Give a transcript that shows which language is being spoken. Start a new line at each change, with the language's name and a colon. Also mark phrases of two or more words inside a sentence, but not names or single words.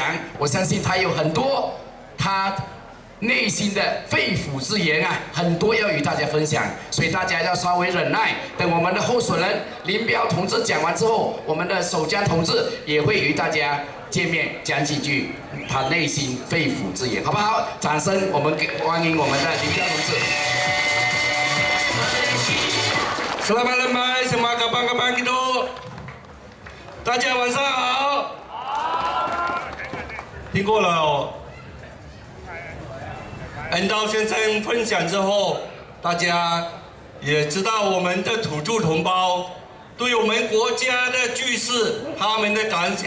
Chinese: 我相信他有很多他内心的肺腑之言啊，很多要与大家分享，所以大家要稍微忍耐。等我们的候选人林彪同志讲完之后，我们的守江同志也会与大家见面，讲几句他内心肺腑之言，好不好？掌声，我们欢迎我们的林彪同志。
Malay: Selamat lembai semua kawan-kawan kita.
Chinese: 大家晚上好。听过了恩道先生分享之后，大家也知道我们的土著同胞对我们国家的局势他们的感想。